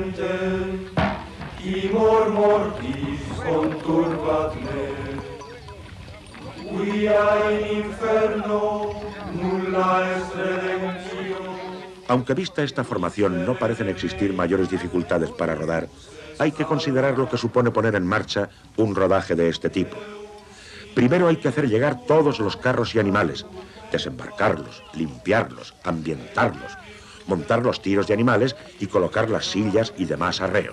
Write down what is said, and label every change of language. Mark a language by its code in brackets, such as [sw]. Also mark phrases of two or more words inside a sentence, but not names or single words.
[la] timor mortis conturbat me. Via in inferno nulla est redemptio. [es] Aunque vista esta formación no parecen existir mayores dificultades para rodar, hay que considerar lo que supone poner en marcha un rodaje de este tipo. Primero hay que hacer llegar todos los carros y animales, desembarcarlos, limpiarlos, ambientarlos, montar los tiros de animales y colocar las sillas y demás arreos.